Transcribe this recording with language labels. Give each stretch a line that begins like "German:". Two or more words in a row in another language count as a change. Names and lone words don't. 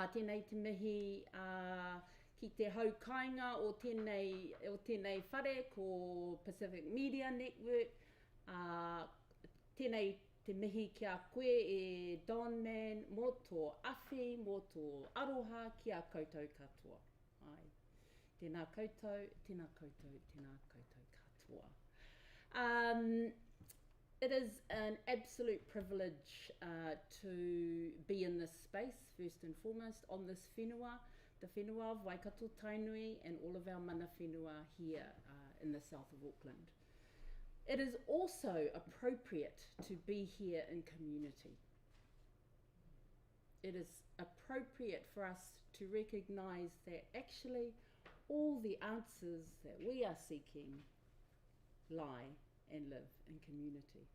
Māori: Tēnei te mihi ki te haukainga o tēnei whare ko Pacific Media Network, tēnei te mihi ki a koe e Don Man, mō tō awhi, mō tō aroha ki a koutou katoa. Ai. Tēnā koutou, tēnā koutou, tēnā koutou katoa.
English: It is an absolute privilege to be in this space, first and foremost, on this whenua, the whenua of Waikato Tainui and all of our
Māori: mana whenua
English: here in the south of Auckland. It is also appropriate to be here in community. It is appropriate for us to recognise that actually all the answers that we are seeking lie and live in community.